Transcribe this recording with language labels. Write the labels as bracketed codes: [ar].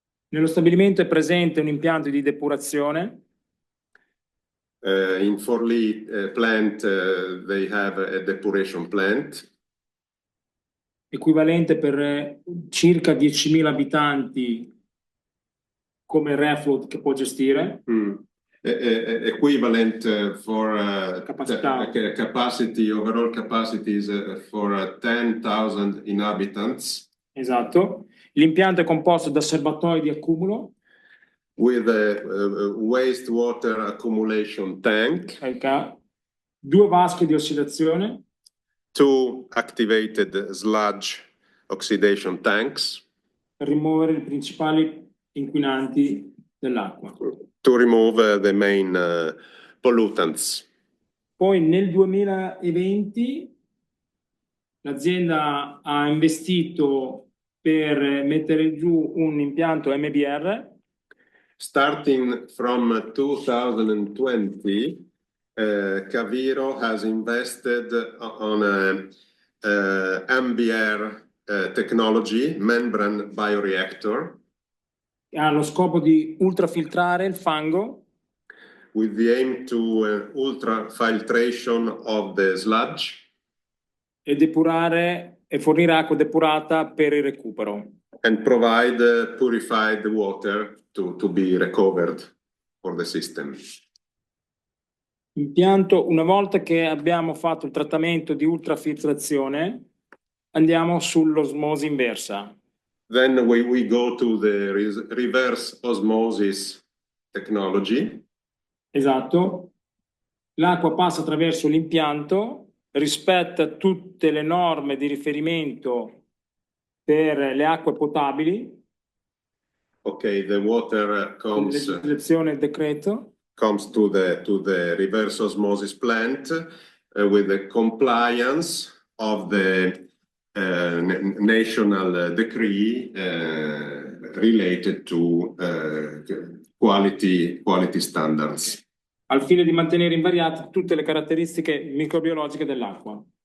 [it] Nello stabilimento è presente un impianto di depurazione. [en] In Forlì plant, they have a depuration plant. [it] Equivalente per circa 10.000 abitanti come reflow che può gestire. [en] Equivalent for capacity, overall capacities for 10,000 inhabitants. [it] Esatto. L'impianto è composto da serbatoi di accumulo. [en] With a wastewater accumulation tank. [it] 2 vasche di ossidazione. [en] 2 activated sludge oxidation tanks. [it] Per rimuovere i principali inquinanti dell'acqua. [en] To remove the main pollutants. [it] Poi nel 2020 l'azienda ha investito per mettere giù un impianto MBR. [en] Starting from 2020, Caviro has invested on MBR technology, membrane bioreactor. [it] Ha lo scopo di ultrafiltrare il fango. [en] With the aim to ultrafiltration of the sludge. [it] E depurare e fornire acqua depurata per il recupero. [en] And provide purified water to be recovered for the system. [it] Impianto, una volta che abbiamo fatto il trattamento di ultrafiltrazione, andiamo sull'osmosi inversa. [en] Then we go to the reverse osmosis technology. [it] Esatto. L'acqua passa attraverso l'impianto, rispetta tutte le norme di riferimento per le acque potabili. [en] Okay, the water comes. [it] Legislazione e decreto. [en] Comes to the reverse osmosis plant with the compliance of the national decree related to quality standards. [it] Al fine di mantenere invariate tutte le caratteristiche microbiologiche dell'acqua.